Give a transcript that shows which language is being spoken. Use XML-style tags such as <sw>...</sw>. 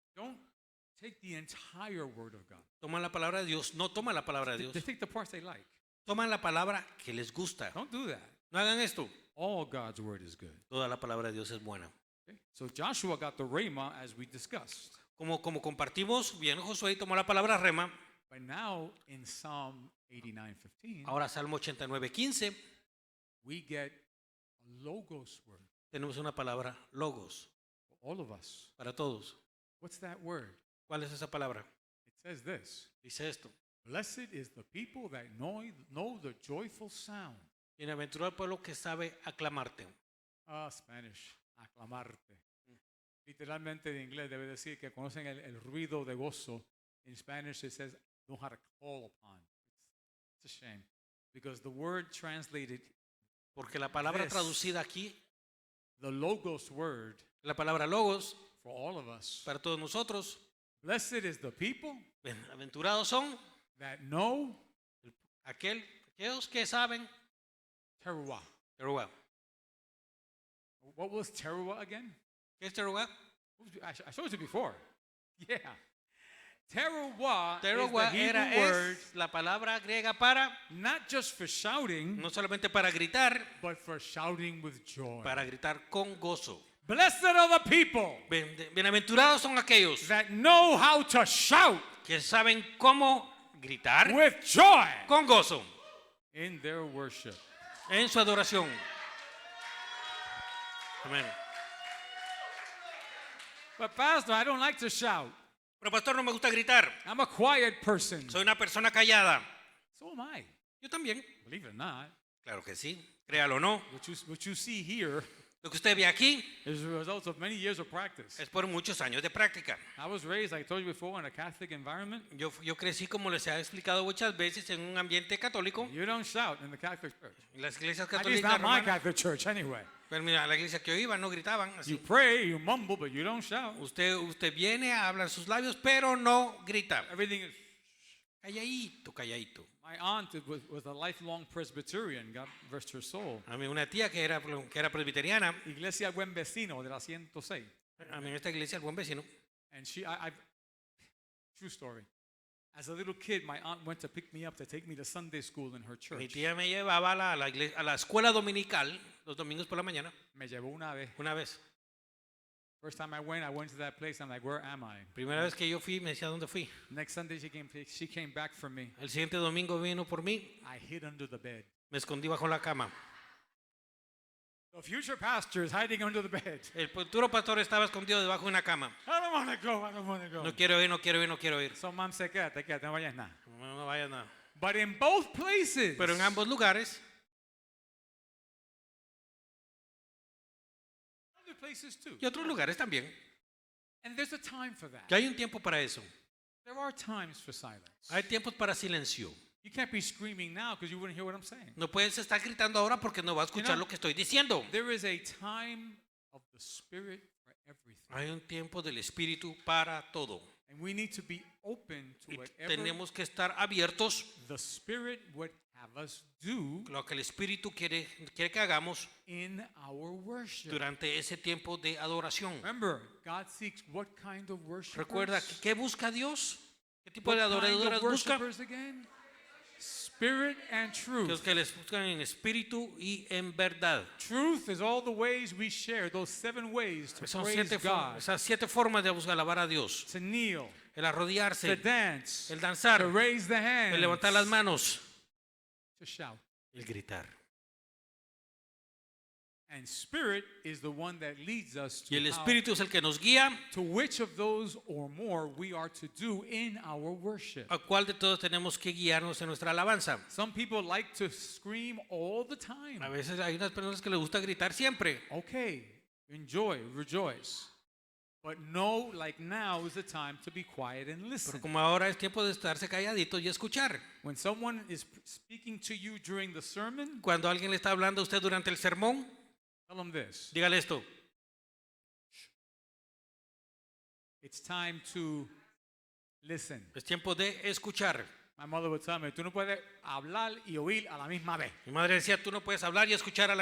<en>don't take the entire word of God.</en> <es>toman la palabra de Dios, no toman la palabra de</es> <en>They</en> <es>Dios,</es> <en>take the parts they like.</en> <es>toman la palabra que les gusta.</es> <en>Don't do that.</en> <es>No hagan esto.</es> <en>All God's word is good.</en> <es>Toda la palabra de Dios es buena.</es> <en>Okay? So Joshua got the rhema as we discussed.</en> <es>Como compartimos, bien Josué tomó la palabra rema.</es> <en>But now in Psalm 89:15,</en> <es>Ahora Salmo 89:15</es> <en>we get a logos word</en> <es>tenemos una palabra logos</es> <en>for all of us.</en> <es>para todos.</es> <en>What's that word?</en> <es>¿Cuál es esa palabra?</es> <en>It says this.</en> <es>Dice esto:</es> <en>Blessed is the people that know the joyful sound.</en> <es>bienaventurado el pueblo que sabe aclamarte.</es> <en>Spanish, aclamarte.</en> <es>Literalmente en inglés debe decir que conocen el ruido de gozo.</es> <en>In Spanish it says, know how to call upon. It's a shame. Because the word translated,</en> <es>Porque la palabra</es> <en>This.</en> <es>traducida aquí,</es> <en>the logos word</en> <es>la palabra logos,</es> <en>for all of us.</en> <es>para todos nosotros,</es> <en>Blessed is the people</en> <es>bienaventurados son</es> <en>that know</en> <es>aquellos que saben.</es> <en>teruah.</en> <es>Teruah.</es> <en>What was teruah again?</en> <es>¿Qué es teruah?</es> <en>I showed it to you before. Yeah. Teruah,</en> <es>Teruah</es> <en>is the</en> <es>era</es> <en>Hebrew word</en> <es>la palabra griega para,</es> <en>not just for shouting,</en> <es>no solamente para gritar,</es> <en>but for shouting with joy.</en> <es>para gritar con gozo.</es> <en>Blessed are the people</en> <es>Bienaventurados son aquellos</es> <en>that know how to shout</en> <es>que saben cómo gritar</es> <en>with joy</en> <es>con gozo</es> <en>in their worship.</en> <es>en su adoración. Amén.</es> <en>But Pastor, I don't like to shout.</en> <es>Pero pastor, no me gusta gritar.</es> <en>I'm a quiet person.</en> <es>Soy una persona callada.</es> <en>So am I.</en> <es>Yo también.</es> <en>Believe it or not.</en> <es>Claro que sí. Créalo o no.</es> <en>What you see here</en> <es>Lo que usted ve aquí</es> <en>is the result of many years of practice.</en> <es>es por muchos años de práctica.</es> <en>I was raised, like I told you before, in a Catholic environment.</en> <es>Yo crecí, como les he explicado muchas veces, en un ambiente católico.</es> <en>You don't shout in the Catholic church.</en> <es>En las iglesias</es> <en>At least</en> <es>católicas</es> <en>not my</en> <es>romanas,</es> <en>Catholic church, anyway.</en> <es>pero mira, a la iglesia que yo iba no gritaban así.</es> <en>You pray, you mumble, but you don't shout.</en> <es>Usted viene a hablar sus labios, pero no grita.</es> <en>Everything is.</en> <es>Calladito, calladito.</es> <en>My aunt was a lifelong Presbyterian. God rest her soul.</en> <es>A mí una tía que era presbiteriana, Iglesia Buen Vecino de la 106. a mí en esta iglesia, el buen vecino,</es> <en>And true story. As a little kid, my aunt went to pick me up to take me to Sunday school in her</en> <es>mi</es> <en>church.</en> <es>tía me llevaba a la escuela dominical los domingos por la mañana, Me llevó una vez. una vez.</es> <en>First time I went to that place. I'm like, where am I?</en> <es>Primera vez que yo fui, me decía dónde fui.</es> <en>Next Sunday, she came back for me.</en> <es>El siguiente domingo vino por mí,</es> <en>I hid under the bed.</en> <es>me escondí bajo la cama.</es> <en>The future pastor is hiding under the bed.</en> <es>El futuro pastor estaba escondido debajo de una cama.</es> <en>I don't want to go. I don't want to go.</en> <es>No quiero ir, no quiero ir, no quiero ir.</es> <en>So mom said,</en> <es>quédate, no vayas nada. No vaya nada.</es> <en>But in both places,</en> <es>Pero en ambos lugares,</es> <en>other places too.</en> <es>y otros lugares también,</es> <en>And there's a time for that.</en> <es>que hay un tiempo para eso.</es> <en>There are times for silence.</en> <es>Hay tiempos para silencio.</es> <en>You can't be screaming now because you wouldn't hear what I'm saying.</en> <es>No puedes estar gritando ahora porque no va a escuchar lo que estoy diciendo.</es> <en>There is a time of the Spirit for everything.</en> <es>Hay un tiempo del Espíritu para todo.</es> <en>And we need to be open to</en> <es>Y</es> <en>whatever</en> <es>tenemos que estar abiertos</es> <en>the Spirit would have us do</en> <es>a lo que el Espíritu quiere que hagamos</es> <en>in our worship.</en> <es>durante ese tiempo de adoración.</es> <en>Remember, God seeks what kind of worship?</en> <es>Recuerda, ¿qué busca Dios? ¿Qué tipo</es> <en>What</en> <es>de</es> <en>kind</en> <es>adoradores</es> <en>of</en> <es>busca?</es> <en>worshipers again? Spirit and truth.</en> <es>Los que les buscan en espíritu y en verdad.</es> <en>Truth is all the ways we share, those 7 ways to</en> <es>Son</es> <en>praise God,</en> <es>esas 7 formas de buscar alabar a Dios.</es> <en>to kneel,</en> <es>El</es> <en>to</en> <es>arrodillarse,</es> <en>dance,</en> <es>el danzar,</es> <en>to raise the hands,</en> <es>el levantar las manos,</es> <en>to shout.</en> <es>el gritar.</es> <en>And Spirit is the one that leads us</en> <es>Y el</es> <en>to,</en> <es>Espíritu es el que nos guía</es> <en>to which of those or more we are to do in our worship.</en> <es>a cuál de todos tenemos que guiarnos en nuestra alabanza.</es> <en>Some people like to scream all the time.</en> <es>A veces hay unas personas que les gusta gritar siempre.</es> <en>Okay, enjoy, rejoice. But no, like now is the time to be quiet and</en> <es>Pero</es> <en>listen.</en> <es>como ahora es tiempo de estarse calladitos y escuchar.</es> <en>When someone is speaking to you during the sermon,</en> <es>Cuando alguien le está hablando a usted durante el sermón,</es> <en>tell them this.</en> <es>dígale esto.</es> <en>It's time to listen.</en> <es>Es tiempo de escuchar.</es> <en>My mother would tell me,</en> <es>tú no puedes hablar y oír a la misma vez. Mi madre decía, tú no puedes hablar y escuchar a la</es>